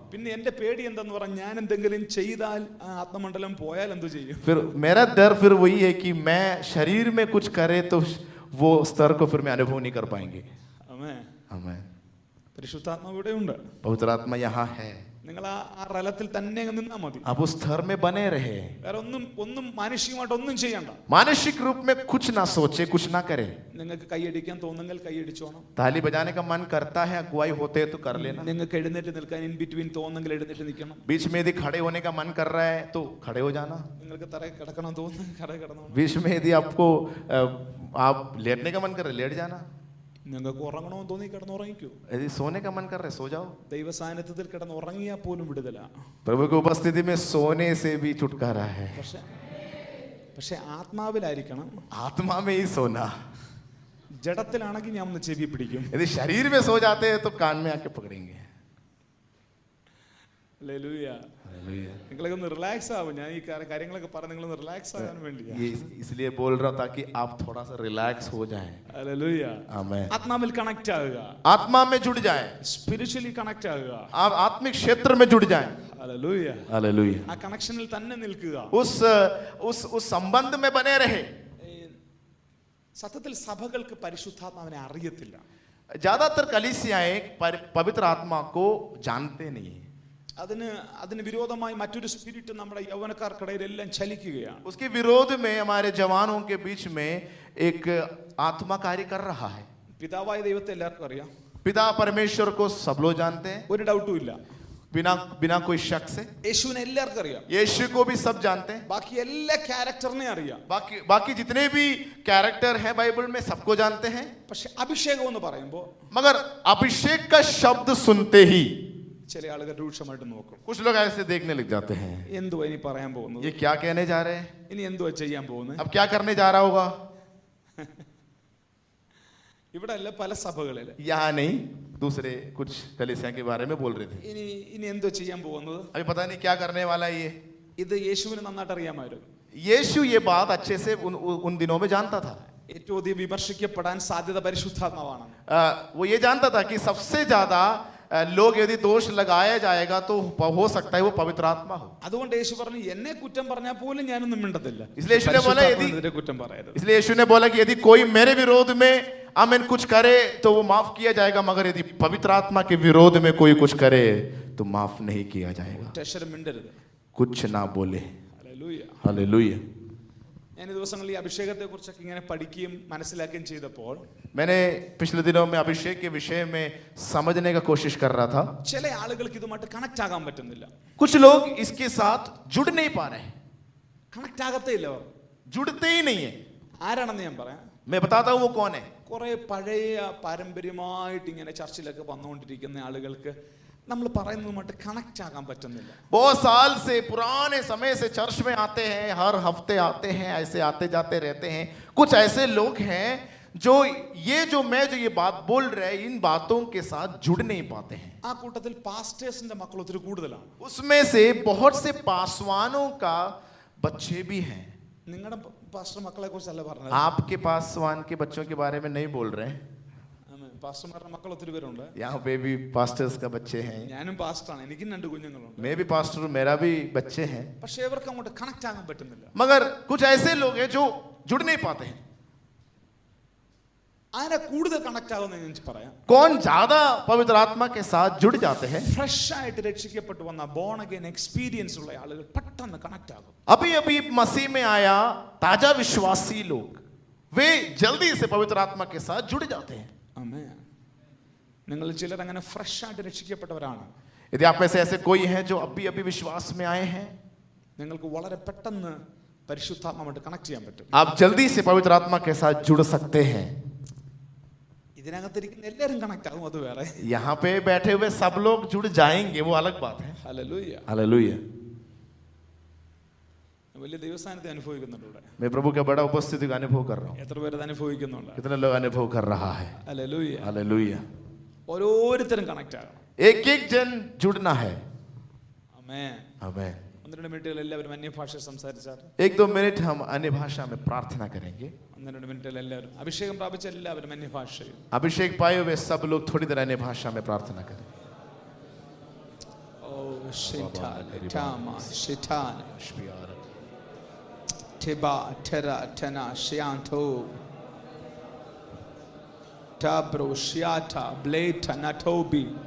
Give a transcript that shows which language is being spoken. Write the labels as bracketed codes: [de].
[ml] പിന്നെ എന്റെ പേടി എന്തെന്ന് പറഞ്ഞാൽ, ഞാൻ എന്തെങ്കിലും ചെയ്താൽ ആ ആത്മമണ്ഡലം പോയാൽ എന്തു ചെയ്യും? [hi] फिर मेरा डर फिर वही है कि मैं शरीर में कुछ करे तो वो स्तर को फिर मैं अनुभव नहीं कर पाएंगे. [ml] ആമേൻ. [hi] आमीन. [ml] പരിശുദ്ധാത്മാവ് ഇവിടെ ഉണ്ട്. [hi] पवित्र आत्मा यहाँ है. [ml] നിങ്ങൾ ആ റലത്തിൽ തന്നെ അങ്ങ് നിന്നാ മതി. [hi] आप उस स्तर में बने रहे. [ml] വേറെ ഒന്നും മാനുഷികമായിട്ട് ഒന്നും ചെയ്യണ്ട. [hi] मानसिक रूप में कुछ ना सोचे, कुछ ना करे. [ml] നിങ്ങൾക്ക് കൈയടിക്കാൻ തോന്നുമെങ്കിൽ കൈയടിച്ചോണം. [hi] ताली बजाने का मन करता है, अगुवाई होते हैं तो कर लेना. [ml] നിങ്ങൾക്ക് എഴുന്നേറ്റ് നിൽക്കാൻ [en] in between [ml] തോന്നുമെങ്കിൽ എഴുന്നേറ്റ് നിൽക്കണം. [hi] बीच में यदि खड़े होने का मन कर रहा है तो खड़े हो जाना. [ml] നിങ്ങൾക്ക് തറയിൽ കിടക്കണം തോന്നുന്നു, തറയിൽ കിടന്നോ. [hi] बीच में यदि आपको आप लेटने का मन कर रहे, लेट जाना. [ml] നിങ്ങൾക്ക് ഉറങ്ങണമെന്ന് തോന്നി കിടന്നുറങ്ങിക്കൂ. [hi] यदि सोने का मन कर रहे, सो जाओ. [ml] ദൈവ സാന്നിധ്യത്തിൽ കിടന്ന് ഉറങ്ങിയാൽ പോലും വിടുതല. [hi] प्रभु की उपस्थिति में सोने से भी छुटकारा है. [ml] പക്ഷെ ആത്മാവിലായിരിക്കണം. [hi] आत्मा में ही सोना. [ml] ജഡത്തിലാണെങ്കിൽ ഞാൻ ഒന്ന് ചെവി പിടിക്കും. [hi] यदि शरीर में सो जाते हैं तो कान में आके पकड़ेंगे. [ml] ഹല്ലേലൂയ. നിങ്ങളൊക്കെ ഒന്ന് റിലാക്സ് ആവും. ഞാൻ ഈ കാര്യങ്ങളൊക്കെ പറഞ്ഞ് നിങ്ങളൊന്ന് റിലാക്സ് ആകാൻ വേണ്ടിയാ. [hi] ये इसलिए बोल रहा हूं ताकि आप थोड़ा सा रिलैक्स हो जाएं. [ml] ഹല്ലേലൂയ. [hi] आमीन. [ml] ആത്മാവിൽ കണക്ട് ആകുക. [hi] आत्मा में जुड़ जाएं. [en] spiritually connect [ml] ആകുക. [hi] आप आत्मिक क्षेत्र में जुड़ जाएं. [ml] ഹല്ലേലൂയ. [hi] हालेलुया. [ml] ആ കണക്ഷനിൽ തന്നെ നിൽക്കുക. [hi] उस संबंध में बने रहे. [ml] സത്യത്തിൽ സഭകൾക്ക് പരിശുദ്ധാത്മാവിനെ അറിയത്തില്ല. [hi] ज्यादातर कलीसियाएं पवित्र आत्मा को जानते नहीं. [ml] അതിന് വിരോധമായി മറ്റൊരു സ്പിരിറ്റ് നമ്മുടെ യൗവനക്കാർക്കിടയിൽ എല്ലാം ചലിക്കുകയാണ്. [hi] उसके विरोध में हमारे जवानों के बीच में एक आत्मा कार्य कर रहा है. [ml] പിതാവായ ദൈവത്തെ എല്ലാവർക്കും അറിയാം. [hi] पिता परमेश्वर को सब लोग जानते हैं, [ml] ഒരു ഡൗട്ടും ഇല്ല. [hi] बिना कोई शक से. [ml] യേശുവിനെ എല്ലാവർക്കും അറിയാം. [hi] यीशु को भी सब जानते हैं. [ml] ബാക്കി എല്ലാ ക്യാരക്ടറിനെ അറിയാം. [hi] बाकी जितने भी कैरेक्टर हैं बाइबल में सबको जानते हैं. [ml] പക്ഷെ അഭിഷേകം എന്ന് പറയുമ്പോൾ [hi] मगर अभिषेक का शब्द सुनते ही [ml] ചില ആളുകൾ രൂക്ഷമായിട്ട് നോക്കും. [hi] कुछ लोग ऐसे देखने लग जाते हैं, [ml] എന്തുവാ ഇനി പറയാൻ പോകുന്നത്? [hi] ये क्या कहने जा रहे हैं, [ml] ഇനി എന്തുവാ ചെയ്യാൻ പോകുന്നത്? [hi] अब क्या करने जा रहा होगा. [ml] ഇവിടെ അല്ല, പല സഭകളിൽ [hi] यहाँ नहीं, दूसरे कुछ कलीसिया के बारे में बोल रहे थे. [ml] ഇനി എന്തോ ചെയ്യാൻ പോകുന്നത്? [hi] अभी पता नहीं क्या करने वाला है ये. [ml] ഇത് യേശുവിന് നന്നായിട്ട് അറിയാമായിരുന്നു. [hi] यीशु ये बात अच्छे से उन दिनों में जानता था. [ml] ഏറ്റവും അധികം വിമർശിക്കപ്പെടാൻ സാധ്യത പരിശുദ്ധാത്മാവാണ്. [hi] वो ये जानता था कि सबसे ज्यादा लोग यदि दोष लगाया जाएगा तो हो सकता है वो पवित्र आत्मा हो. [ml] അതുകൊണ്ട് യേശു പറഞ്ഞു, എന്നെ കുറ്റം പറഞ്ഞാൽ പോലും ഞാനൊന്നും മിണ്ടത്തില്ല. [hi] इसलिए यीशु ने बोला, [ml] പരിശുദ്ധാത്മാവിനെതിരെ കുറ്റം പറയരുത്. [hi] इसलिए यीशु ने बोला कि यदि कोई मेरे विरोध में आमीन कुछ करे तो वो माफ किया जाएगा, मगर यदि पवित्र आत्मा के विरोध में कोई कुछ करे तो माफ नहीं किया जाएगा। [ml] ഒറ്റക്ഷരം മിണ്ടരുത്. [hi] कुछ ना बोले। [ml] ഹല്ലേലൂയ. [hi] हालेलुया। [ml] ഞാൻ ഈ ദിവസങ്ങളിൽ ഈ അഭിഷേകത്തെ കുറിച്ചൊക്കെ ഇങ്ങനെ പഠിക്കുകയും മനസ്സിലാക്കുകയും ചെയ്തപ്പോൾ [hi] मैंने पिछले दिनों में अभिषेक के विषय में समझने का कोशिश कर रहा था। [ml] ചില ആളുകൾക്ക് ഇതുമായിട്ട് കണക്ട് ആകാൻ പറ്റുന്നില്ല. [hi] कुछ लोग इसके साथ जुड़ नहीं पा रहे हैं, [ml] കണക്ട് ആകത്തേ ഇല്ല. അവർ [hi] जुड़ते ही नहीं है। [ml] ആരാണെന്ന് ഞാൻ പറയാം. [hi] मैं बताता हूँ वो कौन है। [ml] കുറെ പഴയ പാരമ്പര്യമായിട്ട് ഇങ്ങനെ ചർച്ചിലൊക്കെ വന്നുകൊണ്ടിരിക്കുന്ന ആളുകൾക്ക് നമ്മൾ പറയുന്നതുമായിട്ട് കണക്ട് ആകാൻ പറ്റുന്നില്ല. [hi] बहुत साल से पुराने समय से चर्च में आते हैं, हर हफ्ते आते हैं, ऐसे आते जाते रहते हैं। कुछ ऐसे लोग हैं जो ये बात बोल रहे हैं, इन बातों के साथ जुड़ नहीं पाते हैं। [ml] ആ കൂട്ടത്തിൽ പാസ്റ്റേഴ്സിന്റെ മക്കൾ ഒത്തിരി കൂടുതലാണ്. [hi] उसमें से बहुत से पासवानों का बच्चे भी हैं। [ml] നിങ്ങളുടെ പാസ്റ്റർ മക്കളെ കുറിച്ചല്ല പറഞ്ഞത്. [hi] आपके पासवान के बच्चों के बारे में नहीं बोल रहे हैं। [ml] പാസ്റ്റർമാരുടെ മക്കൾ ഒത്തിരി പേരുണ്ട്. [hi] यहाँ पे भी पास्टर्स का बच्चे हैं। [ml] ഞാനും പാസ്റ്ററാണ്, എനിക്കും 2 കുഞ്ഞുങ്ങളുണ്ട്. [hi] मैं भी पास्टर हूं, मेरा भी बच्चे हैं। [ml] പക്ഷേ ഇവർക്ക് അങ്ങോട്ട് കണക്ട് ആകാൻ പറ്റുന്നില്ല. [hi] मगर कुछ ऐसे लोग हैं जो जुड़ नहीं पाते हैं। [ml] ആരെ കൂടുതൽ കണക്ട് ആകുമെന്ന് ഞാൻ പറയാം. [hi] कौन ज्यादा पवित्र आत्मा के साथ जुड़ जाते हैं? [ml] ഫ്രഷ് ആയിട്ട് രക്ഷിക്കപ്പെട്ടു വന്ന [en] born again experience [ml] ഉള്ള ആളുകൾ പെട്ടെന്ന് കണക്ട് ആകും. [hi] अभी अभी मसीह में आया ताजा विश्वासी लोग, वे जल्दी से पवित्र आत्मा के साथ जुड़ जाते हैं। [ml] ആമേൻ. നിങ്ങൾ ചിലർ അങ്ങനെ ഫ്രഷ് ആയിട്ട് രക്ഷിക്കപ്പെട്ടവരാണ്. [hi] यदि आप में से ऐसे कोई हैं जो अभी अभी विश्वास में आए हैं, [ml] നിങ്ങൾക്ക് വളരെ പെട്ടെന്ന് പരിശുദ്ധാത്മാവുമായിട്ട് കണക്ട് ചെയ്യാൻ പറ്റും. [hi] आप जल्दी से पवित्र आत्मा के साथ जुड़ सकते हैं। [ml] ഇതിനകത്തിരിക്കുന്ന എല്ലാവരും കണക്ട് ആകും, അത് വേറെ. [hi] यहाँ पे बैठे हुए सब लोग जुड़ जाएंगे, वो अलग बात है। [ml] ഹല്ലേലൂയ. [hi] हालेलुया। [ml] വലിയ ദൈവസാന്നിധ്യം അനുഭവിക്കുന്നുണ്ട് ഇവിടെ. [hi] मैं प्रभु का बड़ा उपस्थिति का अनुभव कर रहा हूँ। [ml] എത്ര പേര് അനുഭവിക്കുന്നുണ്ട്? [hi] कितने लोग अनुभव कर रहा है। [ml] ഹല്ലേലൂയ. [hi] हालेलुया। [ml] ഓരോരുത്തരും കണക്ട് ആകണം. [hi] एक एक जन जुड़ना है। [ml] ആമേൻ. [hi] आमीन। [ml] 1-2 മിനിറ്റുകൾ എല്ലാവരും അന്യഭാഷ സംസാരിച്ചാൽ [hi] 1-2 मिनट हम अन्य भाषा में प्रार्थना करेंगे। [ml] 1-2 മിനിറ്റുകൾ എല്ലാവരും അഭിഷേകം പ്രാപിച്ച എല്ലാവരും അന്യഭാഷയിൽ. [hi] अभिषेक पाए हुए सब लोग थोड़ी देर अन्य भाषा में प्रार्थना करें। ഓ ഷിതാന ടാമ ഷിതാന ടിബാ ടെറ ടെന ഷിയാന്തോ ടാബ്രോ ഷിയാത ബ്ലേറ്റ നട്ടോബി.